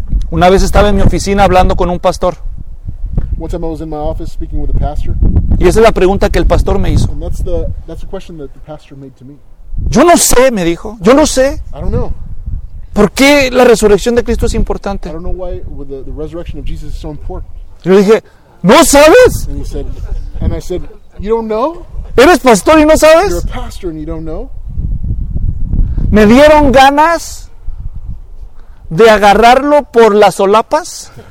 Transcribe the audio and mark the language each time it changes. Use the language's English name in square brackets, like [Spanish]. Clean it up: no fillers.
[Spanish] Una vez estaba en mi oficina hablando con un pastor. [English] One time I was in my office speaking with a pastor. [Spanish] Y esa es la pregunta que el pastor me hizo. [English] And that's the question that the pastor made to me. [Spanish] Yo no sé, me dijo. Yo no sé. [English] I don't know. [Spanish] ¿Por qué la resurrección de Cristo es importante? [English] I don't know why the resurrection of Jesus is so important. [Spanish] Yo dije, ¿no sabes? [English] And he said, and I said, you don't know? [Spanish] ¿Eres pastor y no sabes? [English] You're a pastor and you don't know? [Spanish] Me dieron ganas de agarrarlo por las solapas.